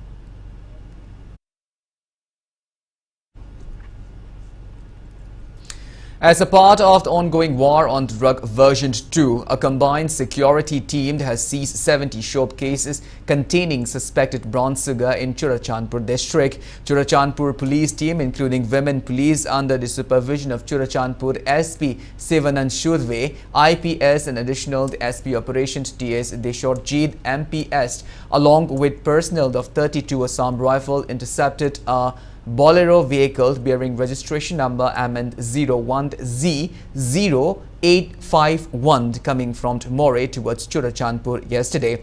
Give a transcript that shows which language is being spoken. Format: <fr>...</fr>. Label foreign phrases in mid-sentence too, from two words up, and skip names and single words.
<en>As a part of the ongoing war on drug version 2, a combined security team has seized 70 shop cases containing suspected brown sugar in Churachandpur district. Churachandpur police team, including women police under the supervision of Churachandpur SP Sevanan Shurve, IPS and additional SP Operations TS Deshorjeet MPS, along with personnel of 32 Assam Rifle, intercepted a Bolero vehicle bearing registration number MN01Z0851 coming from More towards Churachandpur yesterday.</en>